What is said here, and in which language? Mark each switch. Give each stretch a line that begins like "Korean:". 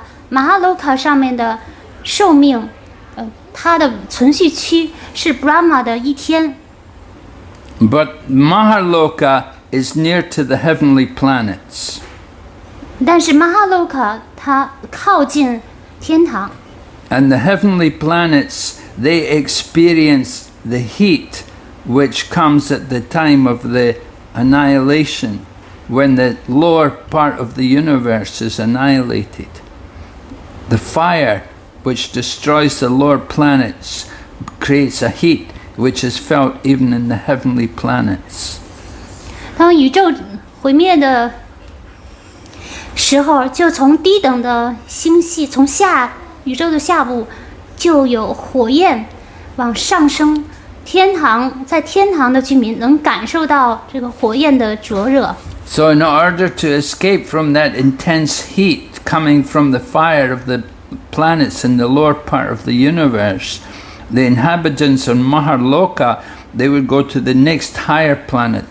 Chinese: Maharloka 上面的寿命，它的存续期是 Brahma 的一天。
English: But Maharloka is near to the heavenly planets.
Chinese: 但是 Maharloka 它靠近天堂。
English: And the heavenly planets, they experience the heat which comes at the time of the annihilation, when the lower part of the universe is annihilated. The fire which destroys the lower planets creates a heat which is felt even in the heavenly planets.
Chinese: 当宇宙毁灭的时候，就从低等的星系，从宇宙的下部就有火焰往上升。在天堂的居民能感受到这个火焰的灼热。
English: So in order to escape from that intense heat coming from the fire of the planets in the lower part of the universe, the inhabitants of Maharloka, they would go to the next higher planet.